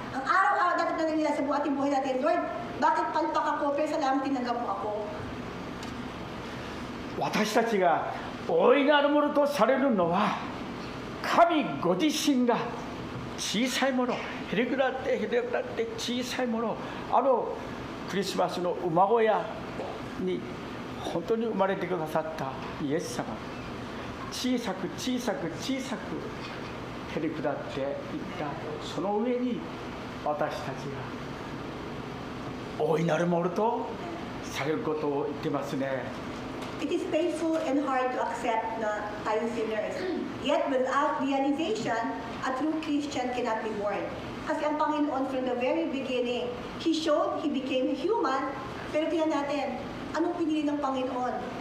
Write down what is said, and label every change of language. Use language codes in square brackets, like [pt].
[tl] Ang araw-araw dapat na nila sa ating buhay natin, Lord, bakit palpak ako, pero salamat tinanggap mo ako. [ja] 私たちが大いなるものとされるのは、神ご自身が小さいもの、へりくだって小さいもの、クリスマスの馬小屋に本当に生まれてくださったイエス様、小さく小さく小さくへりくだっていった、その上に私たちが大いなるものとされることを言ってますね。 [en] It is painful and hard to accept [tl] na tayo [en] sinners. Yet without realization, a true Christian cannot be born. [tl] Kasi ang Panginoon [en] from the very beginning, He showed He became human, [tl] pero tingnan natin, anong pinili ng Panginoon?